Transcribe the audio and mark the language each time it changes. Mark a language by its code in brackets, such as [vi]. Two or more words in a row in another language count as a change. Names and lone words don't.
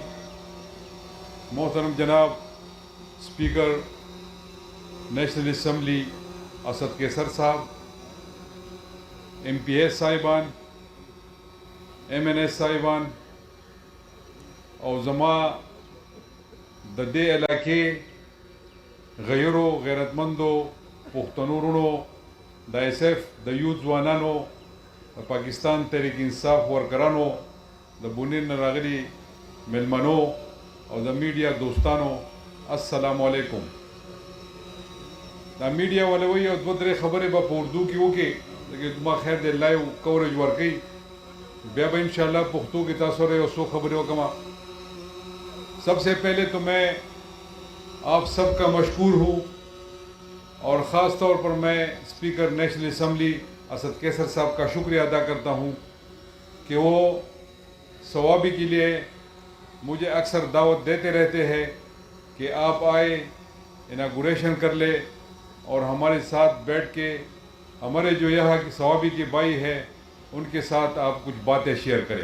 [ps] محترم جناب اسپیکر نیشنل اسمبلی اسد کیسر صاحب، MP صاحبان، MNS صاحبان اور زما د دې علاقې غیرو غیرت مندو پښتنو رونو، د SF د یوت ځوانانو، د پاکستان تحریک انصاف ورکرانو، د بونیر نه راغلي میلمنو او د میډیا دوستانو، السلام علیکم. دا [ur] میډیا والے [ps] وایي او دوه درې خبرې به په اردو کې وکړي، لکه ما خیر دی لایو کوریج ورکوي، بیا به انشاءاللہ پښتو کې تاسو سره یو څو خبرې وکړم. [ur] سب سے پہلے تو میں آپ سب کا مشکور ہوں اور خاص طور پر میں اسپیکر نیشنل اسمبلی اسد کیسر صاحب کا شکریہ ادا کرتا ہوں کہ وہ ثوابی کے لیے مجھے اکثر دعوت دیتے رہتے ہیں کہ آپ آئے، اناگوریشن کر لے اور ہمارے ساتھ بیٹھ کے ہمارے جو یہاں کی ثوابی کے بھائی ہے ان کے ساتھ آپ کچھ باتیں شیئر کریں.